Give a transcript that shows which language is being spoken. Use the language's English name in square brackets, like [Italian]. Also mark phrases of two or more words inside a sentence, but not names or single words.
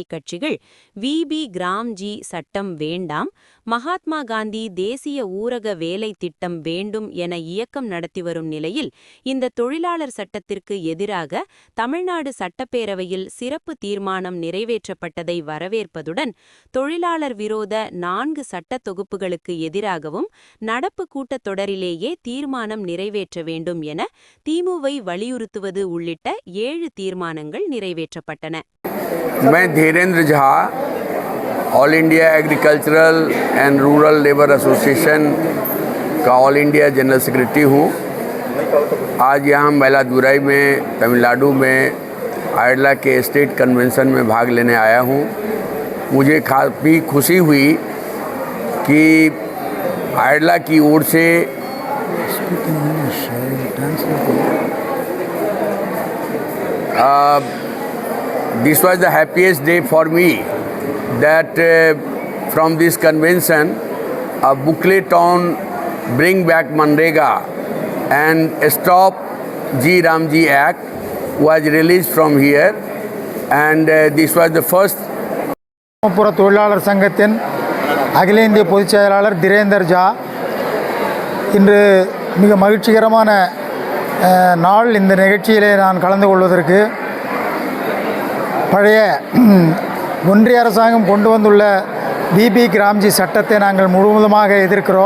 [Tamil] கட்சிகள் விபி கிராம்ஜி சட்டம் வேண்டாம், மகாத்மா காந்தி தேசிய ஊரக வேலை திட்டம் வேண்டும் என இயக்கம் நடத்தி வரும் நிலையில் இந்த தொழிலாளர் சட்டத்திற்கு எதிராக தமிழ்நாடு சட்டப்பேரவையில் சிறப்பு தீர்மானம் நிறைவேற்றப்பட்டதை வரவேற்பதுடன் தொழிலாளர் விரோத 4 சட்ட தொகுப்புகளுக்கு எதிராகவும் நடப்பு கூட்டத்தொடரிலேயே தீர்மானம் நிறைவேற்ற வேண்டும் என திமுவை வலியுறுத்துவது உள்ளிட்ட 7 தீர்மானங்கள் நிறைவேற்றப்பட்டன. [Hindi] मैं धीरेन्द्र झा ऑल इंडिया एग्रीकल्चरल एंड रूरल लेबर एसोसिएशन का ऑल इंडिया [English] general secretary [Hindi] हूँ. आज यहाँ मयिलादुरई में तमिलनाडु में आयरला के [English] state convention [Hindi] में भाग लेने आया हूँ. मुझे काफ़ी खुशी हुई कि आयरला की ओर से this [English] was the happiest day for me that from this convention a booklet on bring back Manrega and stop G Ramji Act was released from here, and this was the first. [Tamil] தொழிலாளர் சங்கத்தின் அகில இந்திய பொதுச் செயலாளர் திரேந்தர் ஜா. இன்று மிக மகிழ்ச்சிகரமான நாள். இந்த நிகழ்ச்சியிலே நான் கலந்து கொள்வதற்கு பழைய ஒன்றிய அரசாங்கம் கொண்டு வந்துள்ள விபி கிராம்ஜி சட்டத்தை நாங்கள் முழுவதுமாக எதிர்க்கிறோம்.